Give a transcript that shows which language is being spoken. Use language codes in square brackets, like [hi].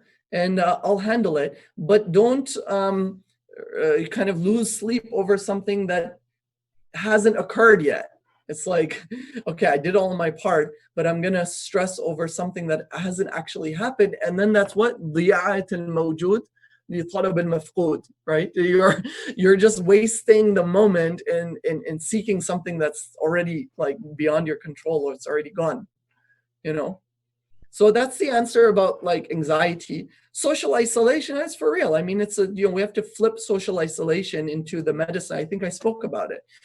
[en] And I'll handle it. But don't kind of lose sleep over something that hasn't occurred yet. It's like, okay, I did all of my part, but I'm going to stress over something that hasn't actually happened. And then that's what? [ar] ضياعة الموجود لطلب المفقود, right? [en] You're just wasting the moment in seeking something that's already like beyond your control, or it's already gone, So that's the answer about like anxiety. Social isolation is for real. I mean, it's we have to flip social isolation into the medicine. I think I spoke about it.